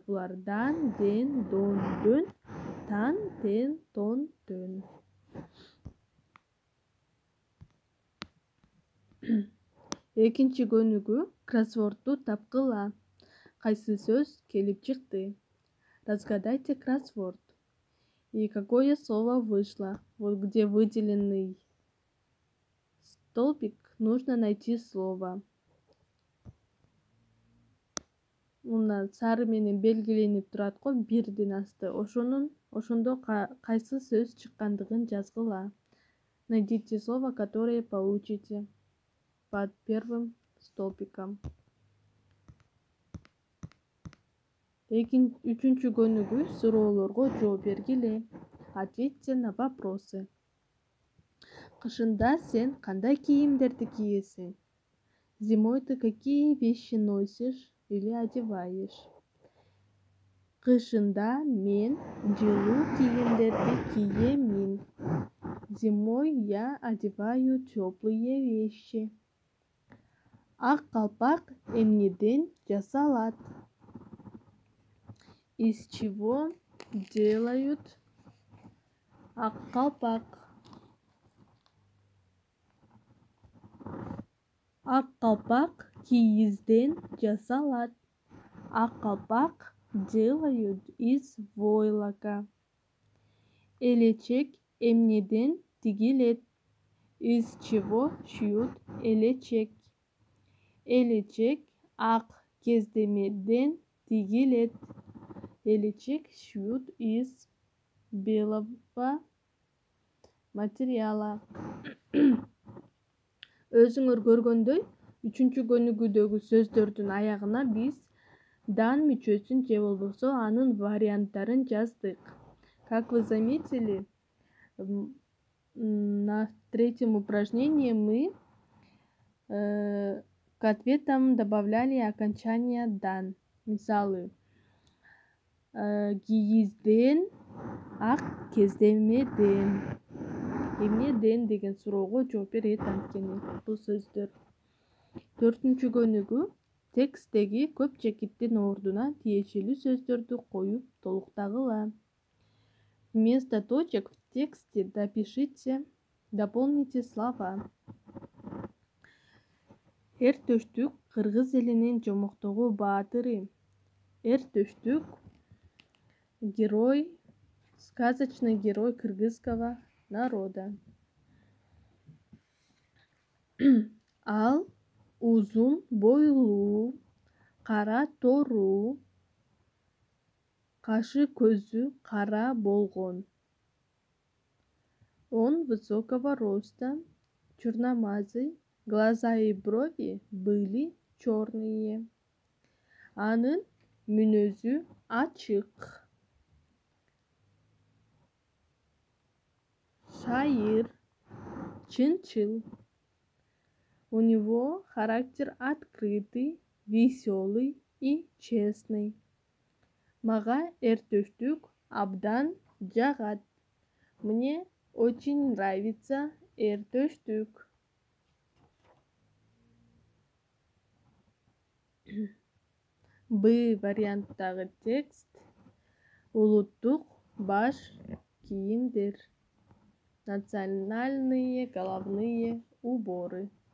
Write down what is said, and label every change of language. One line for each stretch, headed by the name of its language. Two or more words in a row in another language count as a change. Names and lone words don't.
Kyrgyz: Булар дан, ден, дон, дөн, тан, тен, тон, төн. Экинчи көнүгүү кроссвордду тапкыла. Кайсы сөз келип чыкты?
Russian: Разгадайте кроссворд. И какое слово вышло? Вот где выделенный столбик, нужно найти слово.
Kyrgyz: Мына сары менен белгиленип турат го бирдин асты. Ошондо кайсы сөз чыккандыгын жазгыла.
Russian: Найдите слово, которое получите под первым столбиком.
Kyrgyz: Үчүнчү көнүгүү суроолорго жооп бергиле.
Russian: Ответьте на вопросы.
Kyrgyz: Кышында сен кандай кийимдерди кийесиң?
Russian: Зимой ты какие вещи носишь или одеваешь?
Kyrgyz: Кышында мен жылуу кийимдерди киемин.
Russian: Зимой я одеваю теплые вещи.
Kyrgyz: Ак калпак эмнеден жасалат?
Russian: Из чего делают
Kyrgyz: ак калпак? Ак калпак кийизден жасалат. Ак калпак
Russian: делают из войлока.
Kyrgyz: Элечек эмнеден тигилет?
Russian: Из чего шьют элечек?
Kyrgyz: Элечек ак кездемеден тигилет.
Russian: Элечек шьют из белого материала.
Kyrgyz: Өзүңөр көргөндөй, үчүнчү көнүгүүдөгү сөздөрдүн аягына биз дан мүчөсүн же болбосо анын варианттарын жаздык.
Russian: Как вы заметили, на третьем упражнении мы к ответам добавляли окончание дан.
Kyrgyz: Мисалы, кийизден, ак кездемеден. Эмнеден деген суроого жооп берет анткени бул сөздөр. 4-көнүгү тексттеги көп чекиттин ордуна тиешелүү сөздөрдү коюп толуктагыла.
Russian: Вместо точек в тексте дополните слова.
Kyrgyz: Эр төштүк кыргыз элинин жомоктогу баатыры.
Russian: Эр төштүк герой, сказочный герой кыргызского народа.
Kyrgyz: Ал узун бойлуу, кара тору, кашы көзү кара болгон.
Russian: Он высокого роста, черномазый, глаза и брови были черные.
Kyrgyz: Анын мүнөзү ачык. Шайыр, чынчыл.
Russian: У него характер открытый, веселый и честный.
Kyrgyz: Мага эр төштүк абдан жагат.
Russian: Мне очень нравится эр төштүк.
Kyrgyz: Б варианттагы текст улуттук баш кийимдер.
Russian: Национальные головные уборы.